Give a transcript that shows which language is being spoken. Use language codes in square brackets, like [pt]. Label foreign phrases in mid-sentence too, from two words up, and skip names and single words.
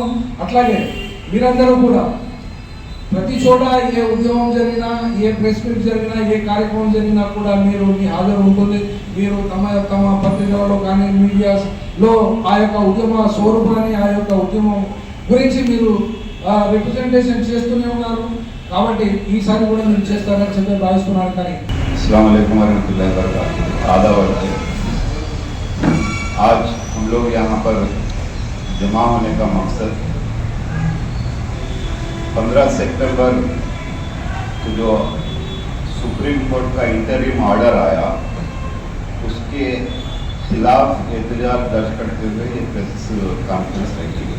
[te] అట్లాగే మీరందరూ కూడా ప్రతి చోట ఏ ఉద్యమం జరిగినా, ఏ [en] press meet [te] జరిగినా, ఏ కార్యక్రమం జరిగినా కూడా మీ హాజరు ఉంటుంది. మీరు తమ పత్రికలలో కానీ మీడియాలో ఆ యొక్క ఉద్యమ స్వరూపాన్ని, ఆ యొక్క ఉద్యమం గురించి మీరు రిప్రజెంటేషన్ చేస్తూనే ఉన్నారు. కాబట్టి ఈసారి కూడా మీరు చేస్తారని చెప్పి భావిస్తున్నాను. కానీ [ar] السلام عليكم رحمة الله و بركاته. [hi] आदाब। आज हम लोग यहाँ पर जमा होने का मकसद 15 सितंबर को जो सुप्रीम कोर्ट का [en] interim order [hi] आया उसके खिलाफ एहतजाज दर्ज करते हुए ये [en] press conference [hi] रखी गई।